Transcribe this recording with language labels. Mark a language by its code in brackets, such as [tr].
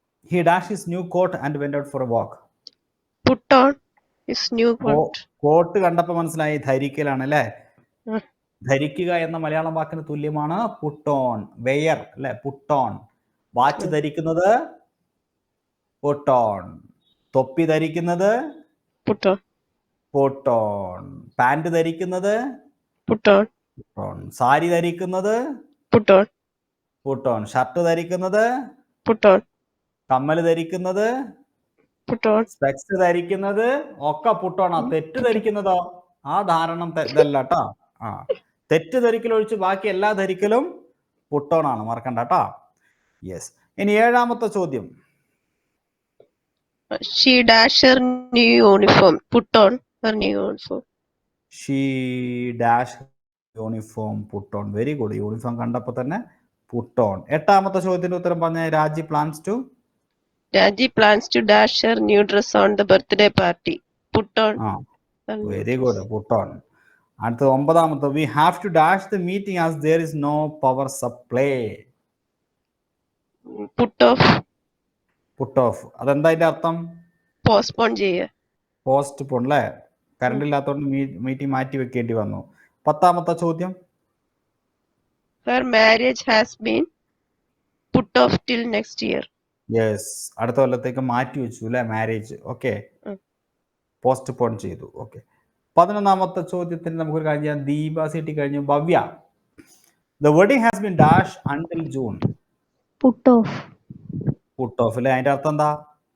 [en] He dashed his new coat and went out for a walk. Put on his new coat. [ml] Coat കണ്ടപ്പോൾ മനസ്സിലായി ധരിക്കലാണ് അല്ലേ? ഉം. ധരിക്കുക എന്ന മലയാളം വാക്കിന് തുല്യമാണ് പുട്ടോൺ. വെയർ അല്ലെ? പുട്ടോൺ. വാച്ച് ധരിക്കുന്നത് പുട്ടോൺ. തൊപ്പി ധരിക്കുന്നത് [en] Put on. [ml] പുട്ടോൺ. പാന്റ് ധരിക്കുന്നത് [en] Put on. [ml] പുട്ടോൺ. സാരി ധരിക്കുന്നത് [en] Put on. [ml] പുട്ടോൺ. ഷർട്ട് ധരിക്കുന്നത്, [en] Put on. [ml] കമ്മല് ധരിക്കുന്നത്, [en] Put on. [ml] സ്പെക്സ് ധരിക്കുന്നത് ഒക്കെ പുട്ടോണാ. തെറ്റ് ധരിക്കുന്നതോ ആ ധാരണം ഇതല്ല കേട്ടോ. ആ, തെറ്റ് ധരിക്കൽ ഒഴിച്ച് ബാക്കി എല്ലാ ധരിക്കലും പുട്ടോണാണ്, മറക്കണ്ട കേട്ടോ. യെസ്. ഇനി ഏഴാമത്തെ ചോദ്യം. [en] She dashed her new uniform. Put on her new uniform. She dash uniform put on. Very good. [ml] Uniform കണ്ടപ്പോൾ തന്നെ പുട്ടോൺ. എട്ടാമത്തെ ചോദ്യത്തിന്റെ ഉത്തരം പറഞ്ഞ രാജി plans to. [en] Raji plans to dash her new dress on the birthday party. Put on. ആ, her new very good, put on. [ml] അടുത്ത ഒമ്പതാമത്തെ, [en] We have to dash the meeting as there is no power supply. Put off. [ml] Put off. അതെന്താ അതിന്റെ അർത്ഥം? Postpone ചെയ്യുക. Post porn അല്ലേ? Current ഇല്ലാത്തതുകൊണ്ട് meeting മാറ്റി വെക്കേണ്ടി വന്നു. പത്താമത്തെ ചോദ്യം. [en] Her marriage has been put off till next year. [ml] Yes, അടുത്ത കൊല്ലത്തേക്ക് മാറ്റി വെച്ചു അല്ലെ മാരേജ്. ഓക്കെ, ഉം. പോസ്റ്റ് പോൺ ചെയ്തു. ഓക്കെ, 11ാമത്തെ ചോദ്യത്തിന് നമുക്കൊരു കാര്യം ചെയ്യാം. ദീപ സിറ്റി കഴിഞ്ഞു. [en] Bhavya, the wedding has been dash until June. Put off. [ml] Put off അല്ലേ? അതിന്റെ അർത്ഥം എന്താ?